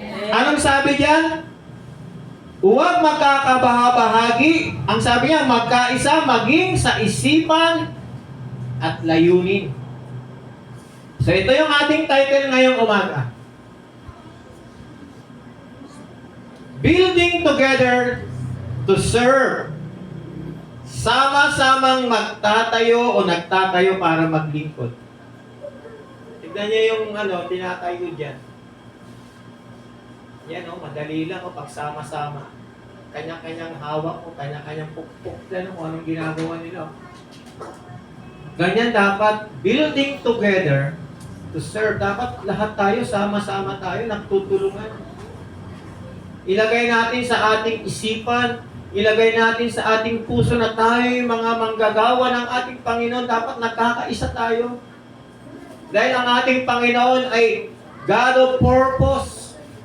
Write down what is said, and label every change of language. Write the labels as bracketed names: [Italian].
[Filipino] Anong sabi diyan? Huwag magkakabahabahagi. Ang sabi niya, magkaisa maging sa isipan at layunin. So ito yung ating title ngayong umaga. [English] Building together to serve. [Filipino] Sama-samang magtatayo o nagtatayo para maglingkod. Tignan niyo yung tinatayo dyan. Yan madali lang pagsama-sama. Kanya-kanyang hawak o kanya-kanyang pukpuk yan kung anong ginagawa nila. Ganyan dapat, [English] building together to serve. [Filipino] Dapat lahat tayo, sama-sama tayo, nagtutulungan. Ilagay natin sa ating isipan, ilagay natin sa ating puso na tayo yung mga manggagawa ng ating Panginoon. Dapat nagkakaisa tayo. Dahil ang ating Panginoon ay [English] God of purpose.